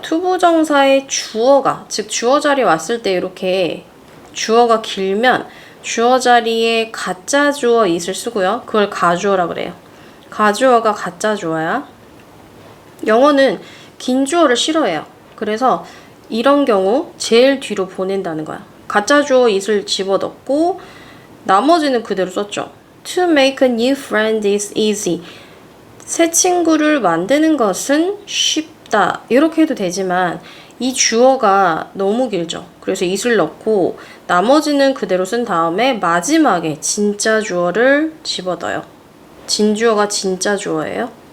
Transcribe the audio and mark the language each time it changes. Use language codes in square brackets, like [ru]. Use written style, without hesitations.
[ko] 투부정사의 주어가, 즉 주어 자리에 왔을 때 이렇게 주어가 길면 주어 자리에 가짜 주어 it을 쓰고요. 그걸 가주어라 그래요. 가주어가 가짜 주어야. 영어는 긴 주어를 싫어해요. 그래서 이런 경우 제일 뒤로 보낸다는 거야. 가짜 주어 it을 집어넣고 나머지는 그대로 썼죠. [en] To make a new friend is easy. [ko] 새 친구를 만드는 것은 쉽다. 이렇게 해도 되지만 이 주어가 너무 길죠. 그래서 it을 넣고 나머지는 그대로 쓴 다음에 마지막에 진짜 주어를 집어넣어요. 진주어가 진짜 주어예요.